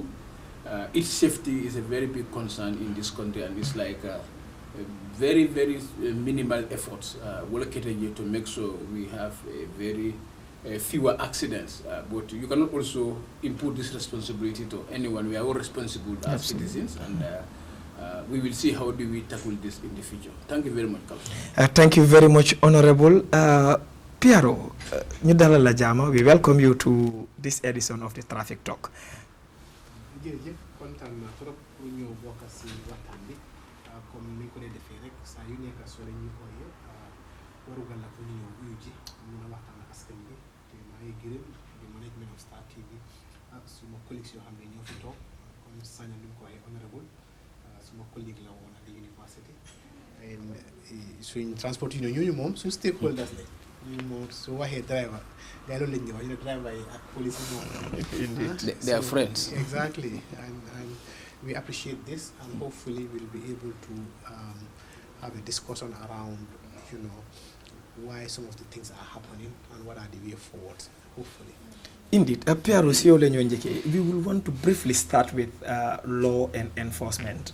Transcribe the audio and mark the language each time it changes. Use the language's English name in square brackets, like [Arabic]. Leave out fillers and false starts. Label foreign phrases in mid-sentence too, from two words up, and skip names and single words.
[English] Its safety is a very big concern in this country, and it's like very, very minimal efforts allocated to make sure we have a very fewer accidents. But you cannot also impute this responsibility to anyone. We are all responsible as citizens, and we will see how do we tackle this in the future. Thank you very much, Kawsu. Thank you very much, Honorable. Piero, [Wolof] ñu dalal la jàmm. [English] We welcome you to this edition of the Traffic Talk. [Wolof] jërëjëf kontaan naa [French] trop pour [Wolof] ñëw bokk si waxtaan bi comme ni ko dee defee rek saa yu nekk soo leen ñu ooyee warugal la ko ñu ñëw uyu ji mun a waxtaan ak askan bi te maa ngi gërëm di [English] management of Star TV [Wolof] ak suma collègues yoo xam ne ñoo fi toog comme Sanya ni mu ko waxee honorable suma collègue la woon [English] at the university [Wolof] suñ [English] transport union [Wolof] ñooñu moom suñ stakeholders la ñu moom su waxee driver day loolu lañ di wax ñu ne driver yi ak police yi moom [English] they are friends. Exactly, and we appreciate this, and hopefully we'll be able to have a discussion around, why some of the things are happening and what are the way forward, hopefully. Indeed, Piero, we will want to briefly start with law and enforcement.